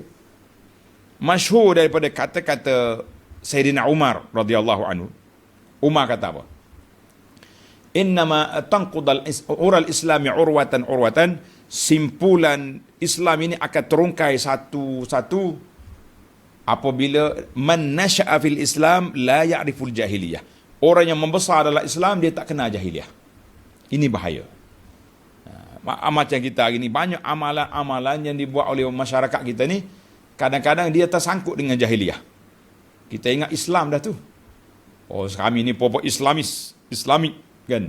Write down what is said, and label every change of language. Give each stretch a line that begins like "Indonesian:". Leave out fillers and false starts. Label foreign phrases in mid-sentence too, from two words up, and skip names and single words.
Malay: Masyhur daripada kata-kata Sayyidina Umar radhiyallahu anhu. Umar kata apa?
Arabic: إنما تنقض عرى الإسلام عروة,
Malay: simpulan Islam ini akan terungkai satu-satu apabila
Arabic: من نشأ في الإسلام لا يعرف الجاهلية.
Malay: Orang yang membesar dalam Islam, dia tak kenal jahiliyah. Ini bahaya. Macam kita hari ni, banyak amalan-amalan yang dibuat oleh masyarakat kita ni, kadang-kadang dia tersangkut dengan jahiliyah. Kita ingat Islam dah tu. Oh, kami ni pokok Islamik kan.